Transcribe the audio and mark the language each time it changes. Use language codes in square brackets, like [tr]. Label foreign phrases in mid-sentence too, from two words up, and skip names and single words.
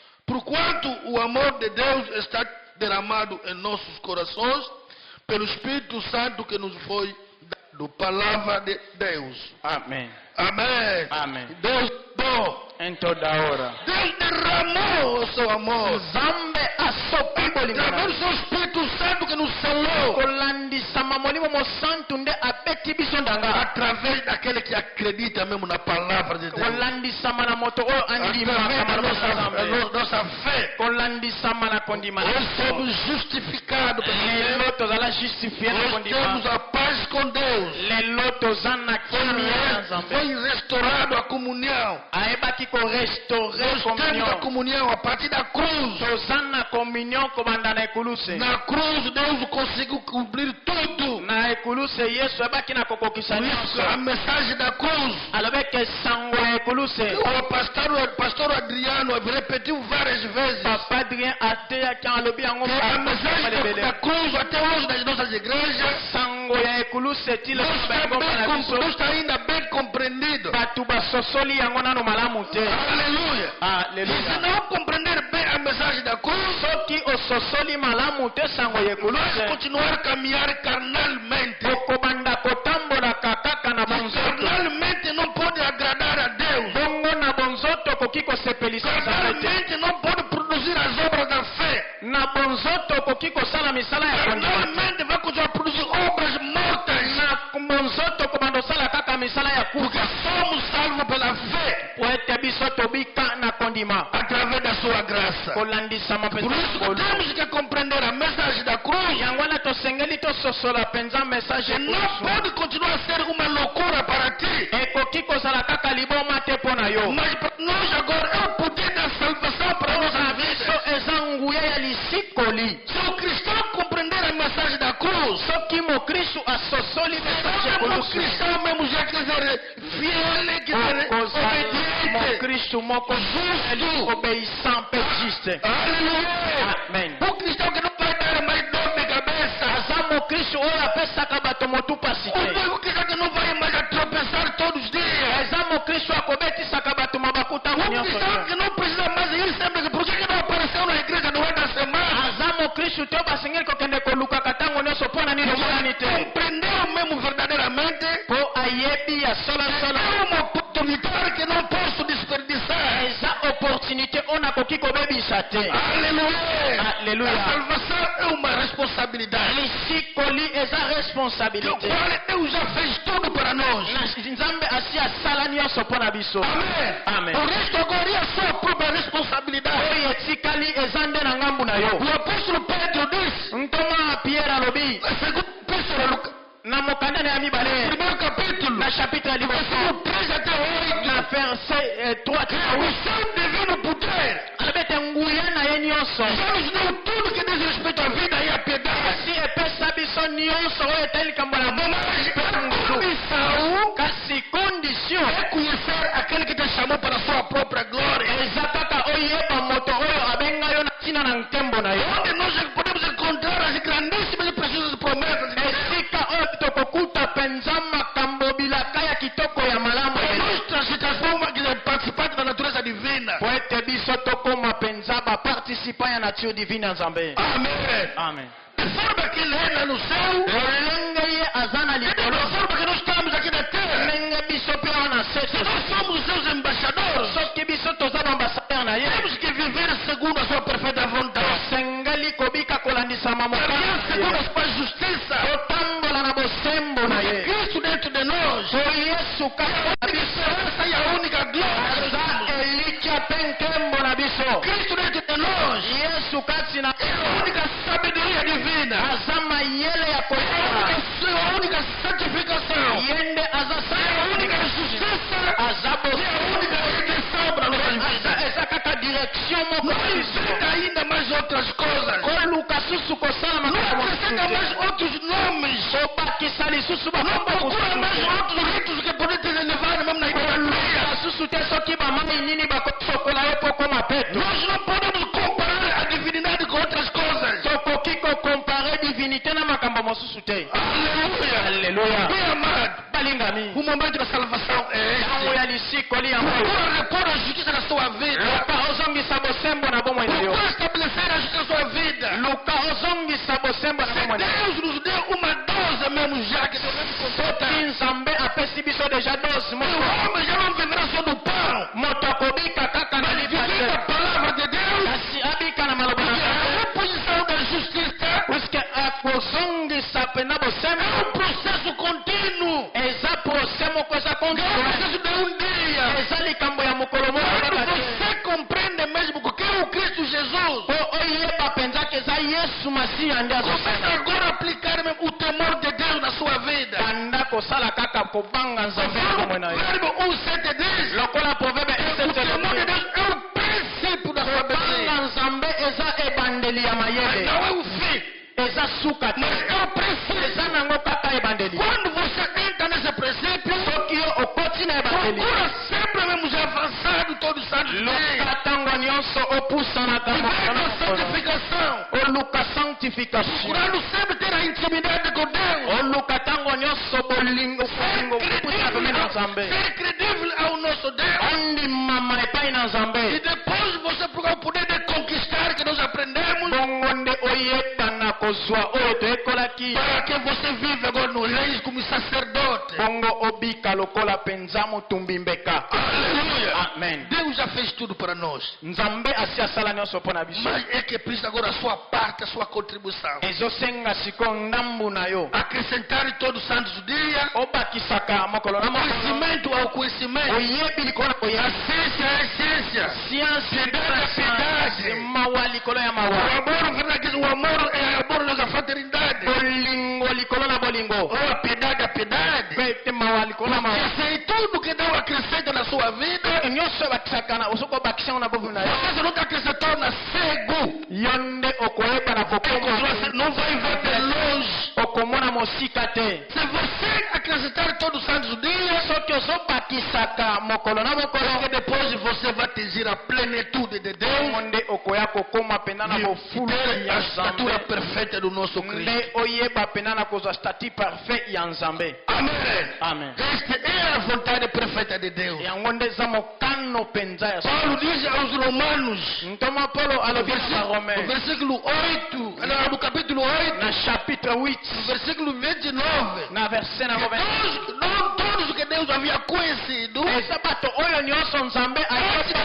[pt] Porquanto o amor de Deus está derramado em nossos corações pelo Espírito Santo que nos foi dado. Palavra de Deus. Amém. Amém. Amém. Deus bom. Em toda hora. Deus derramou o seu amor. [ln] Zambe asopibo [pt] Através [ln] lingana. [pt] do seu Espírito Santo que nos selou. [ln] Kolandisa mamolimo mo santo nde abeti biso ndanga. [pt] Através daquele que acredita mesmo na palavra de Deus. [ln] Kolandisa mana moto o andima [pt] Através da nossa fé. [ln] Kolandisa mana kondima. [pt] Nós somos justificados pelo [ln] Lelo [pt] Senhor. [ln] tozala justifié na [pt] Nós [ln] kondima. [pt] temos a paz com Deus. [ln] Lelo tozana kimia nzambe. [pt] Foi restaurado a comunhão. [ln] Aebaki ko restaurer [pt] Nós temos a [ln] communion. [pt] comunhão a partir da cruz. [ln] Tozana communion komanda na ekuluse. [pt] Na cruz Deus conseguiu cumprir tudo. [ln] Na ekuluse Yesu ebaki na kokokisa [pt] Por isso a [ln] nyonso. [pt] mensagem da cruz. [ln] Alobeke sango ya ekuluse. [pt] O pastor Adriano repetiu várias vezes. [ln] Papa Adrien ateyaki alobi yango [pt] A mensagem da cruz até hoje nas nossas igrejas [ln] sango ya ekuluse tile [pt] não está ainda bem compreendido. [ln] bato basosoli yango nano malamu te. [pt] Aleluia. Se [ln] Aleluya. [pt] não compreender bem a mensagem da cruz, [ln] Soki ososoli malamu te sango ya [pt] vai [ln] ekuluse. [pt] continuar a caminhar carnalmente. [ln] Okobanda kotambolaka kaka na bonzoto. [pt] Carnalmente não pode agradar a Deus. [ln] Bongo na bonzoto koki kosepelisa nzambe te. [pt] Carnalmente não pode produzir as obras da fé. [ln] Na bonzoto koki kosala misala ya kondima. [pt] Carnalmente vai continuar a produzir obras mortas. [ln] Na bonzoto komanda osala kaka misala ya [pt] Porque [ln] kufa. [pt] somos salvos pela fé [ln] Po ete biso tobika na kondima. [pt] através da sua graça. [ln] Kolandisama [pt] Por [ln] mpenza [pt] isso [ln] nkolo. [pt] temos que compreender a mensagem da cruz. [ln] yango wana tosengeli tososola mpenza message [pt] Que não [ln] ekulusu. [pt] pode continuar a ser uma loucura para ti. [ln] Ekoki kozala kaka liboma te mpo na yo. [pt] Mas para nós agora é o poder da salvação para a nossa [ln] biso [pt] vida. [ln] eza nguya ya lisikoli. [pt] Se o cristão compreender a mensagem da cruz, [ln] soki mokristu asosoli message [pt] o [ln] ekulusu. [pt] cristão mesmo já quer ser fiel, quer ser [ln] okozala [pt] obediente. [ln] mokristu moko [pt] Justo. [ln] obéissant mpe juste. [pt] Aleluia. [ln] Amen. [pt] O cristão que não vai dar mais dor de cabeça. [ln] aza mokristu oyo apesaka bato motu pasi te. [pt] O cristão que não vai mais a tropeçar todos os dias. [ln] eza mokristu akobetisaka bato mabaku ntango [pt] O [ln] nyonso [pt] cristão [ln] te. [pt] que não precisa mais ir sempre. Por que não apareceu na igreja durante a semana? [ln] aza mokristu te basengeli kokende kolukaka ntango nyonso mpo na nini omonani te. [pt] Compreendeu mesmo verdadeiramente. [ln] mpo ayebi ya solasolo. [pt] É uma oportunidade que não posso desperdiçar. [ln] eza opportunité oyo nakoki kobebisa te. [pt] Aleluia. [ln] Aleluia. [pt] A salvação é uma responsabilidade. [ln] lisikoli eza [pt] Que o [ln] responsabilité. [pt] qual Deus já fez tudo para nós. [ln] nzambe asi asala nyonso mpo na biso. [pt] Amém. [ln] Amen. [pt] O resto agora é a sua própria responsabilidade. [ln] oyo etikali eza nde na ngambu na yo. [pt] O apóstolo Pedro disse, [ln] ntoma pierre alobi [pt] segundo Pedro, [ln] na mokanda na ya mibale [pt] primeiro capítulo, [ln] na chapitre ya liboso [pt] versículo 3 até 8, [ln] na verset 3 [pt] o seu divino poder [ln] alobi ete nguya na ye nyonso [pt] já nos deu tudo que diz respeito à vida e à piedade. [ln] kasi epesa biso nyonso oyo etali likambo na bomoi [pt] Mas [ln] mpe [pt] a [ln] ngusu. [pt] condição [ln] kasi condition [pt] é conhecer aquele que te chamou para a sua própria glória. [ln] eza kaka oyeba moto oyo abenga yo na ntina na nkembo na yo. [pt] Onde nós podemos encontrar as grandíssimas e preciosas promessas de Deus. [ln] esika oyo tokokuta mpenza makambo bilaka ya kitoko ya malamu [pt] Para [ln] eza. [pt] nós se transforma em participante da natureza divina. [ln] po ete biso tokóma mpenza baparticipa ya [fr] nature divine [ln] ya nzambe. [pt] Amém. [ln] amen. [pt] De forma que ele é lá no céu, [ln] lolenge ye aza na [pt] e da [ln] likolo [pt] forma que nós estamos aqui na terra. [ln] ndenge biso mpe wana se [pt] Nós somos os seus embaixadores. [ln] soki biso toza baambasader na ye [pt] Temos que viver segundo a sua perfeita vontade. [ln] tosengeli kobika kolandisama [pt] Caminhar segundo [ln] mokano [pt] a sua justiça. [ln] totambola na bosembo na ye [pt] Cristo dentro de nós. [ln] po yesu kati [pt] A esperança e a única glória. [ln] aza elikya mpe nkembo na biso. [pt] Cristo dentro de nós. [ln] yesu kati na [pt] É a única sabedoria divina. [ln] aza mayele ya [pt] É [ln] koyeba [pt] a única santificação. [ln] ye nde aza [pt] É a única justiça. [ln] aza [pt] É a única redenção para nossas vidas. [ln] eza kaka direction moko [pt] Não [ln] na biso. [pt] inventa ainda mais outras coisas. [ln] koluka susu kosala [pt] Não [ln] makambo [pt] acrescenta [ln] mosusu [pt] mais outros nomes. [ln] kobakisa lisusu [pt] Não [ln] bakombo [pt] procura mais [ln] mosusu [pt] outros ritos que podem te levar mesmo na idolatria. [ln] koluka susu te soki bamai nini bakosokola yo mpo koma peto. [pt] Nós não podemos comparar a divinidade com outras coisas. [ln] tokoki kokompare divinité na makambo mosusu te. [pt] Aleluia. [ln] Aleluia. [pt] Bem amado. [ln] balinga ami. [pt] O momento da salvação é [ln] Tango [pt] esse. [ln] ya lisikoli ya [pt] Procura [ln] moyo. [pt] repor a justiça na sua vida. [ln] Luka ozongisa bosembo na bomoi na yo. [pt] Procura estabelecer a justiça na sua vida. [ln] Luka ozongisa bosembo na [pt] Se [ln] bomoi na yo. [pt] Deus nos deu uma dose mesmo já, que devemos completar. [ln] Nzambe apesi biso deja dose [pt] O [ln] moko. [pt] homem já não viverá só do pão, [ln] Moto akobika kaka na [pt] mas viver a [ln] lipa. [pt] palavra de Deus. [ln] Kasi abika na maloba na [pt] E a [ln] Nzambe. [pt] reposição da justiça [ln] Puisque akozongisa pena [pt] é [ln] bosembo. [pt] um processo contínuo. [ln] Eza procès moko eza [pt] Não é um [ln] continue. [pt] processo de um dia. [ln] Eza likambo ya mokolo moko [pt] Quando [ln] kaka te. [pt] você compreende mesmo que é o Cristo Jesus, [ln] Po oyeba penza ke eza Yesu Masiya nde [pt] começa [ln] azosala. [pt] agora a aplicar mesmo o temor de Deus na sua vida. [ln] Banda kosala kaka kobanga Nzambe na bomoi na yo. [pt] Verbo 1:7 diz: [ln] Lokola proverbe [pt] o temor de [ln] 1:7. [pt] Deus é o princípio da [ln] Banga [pt] sabedoria. [ln] Nzambe eza ebandeli ya [pt] Mas [ln] mayele. [pt] não é o fim, [ln] Eza suka te. [pt] mas é o princípio. [ln] Eza nango kaka ebandeli. [pt] Quando você entra nesse princípio, [ln] Soki yo okoti na ebandeli. [pt] procura sempre mesmo já avançado todos os anos. [ln] Luka ntango nyonso opusanaka mokolo na [pt] Vivendo a [ln] mokolo. [pt] santificação. [ln] Oluka sanctification. [pt] Procurando sempre ter a intimidade com Deus. [ln] Oluka ntango nyonso bolingo kopusana pembeni na Nzambe. [pt] Ser credível ao nosso Deus. [ln] Ondimama epai na [pt] E [ln] Nzambe. [pt] depois você procura o poder de conquistar que nós aprendemos. [ln] Bongo nde oyebana kozwa oyo toyekolaki. [pt] Para que você viva agora no reino como sacerdote. [ln] Bongo obika lokola penza motumbi mbeka. [pt] Aleluia. [ln] Amen. [pt] Deus já fez tudo para nós. [ln] Nzambe asi asala nyonso mpo na biso. [pt] Mas é que precisa agora a sua parte, a sua contribuição. [ln] Ezosenga siko ndambu na yo. [pt] Acrescentar todos os santos dias. [ln] Obakisaka mokolo na mokolo. [pt] Conhecimento ao conhecimento. [ln] Oyebi likolo na [pt] A [ln] koyeba. [pt] ciência é ciência. [ln] Siansi [pt] Piedade, piedade. [ln] mawa likolo ya [pt] O [ln] mawa. [pt] amor, verdade, o amor é amor da fraternidade. [ln] Bolingo likolo na bolingo. [pt] Ou a piedade, a piedade. [ln] Pete mawa likolo na mawa. [pt] Isso aí tudo que Deus acrescenta na sua vida, [ln] Nyonso bakisaka na osoko bakisanga na bovu na yo. [pt] você nunca acrescentou na cego. [ln] Yonde okoyeba na [pt] Você [ln] kokoma. [pt] não vai ver de longe. [ln] Okomona mosika te. [pt] Se você acrescentar todos os santos dias, [ln] Soki ozobakisaka mokolo na [pt] porque [ln] mokolo. [pt] depois você vai atingir a plenitude de Deus [ln] Nde okoya kokoma pena na [pt] e [ln] bofulu [pt] ter [ln] ya [pt] a estatura [ln] Nzambe. [pt] perfeita do nosso Cristo. [ln] Nde oyeba pena na kozwa stati parfait ya Nzambe. [pt] Amém. [ln] Amen. [pt] Esta é a vontade perfeita de Deus. [ln] Yango nde eza mokano penza ya [pt] Paulo diz aos Romanos, [ln] Ntoma Paulo alobi na [pt] no [ln] Baromais [pt] versículo 8, no capítulo 8, [ln] na chapitre 8 [pt] no versículo 29, [ln] na verset na 20. [pt] não todos que Deus havia conhecido, [ln] Eza bato oyo nyonso Nzambe [pt] antes da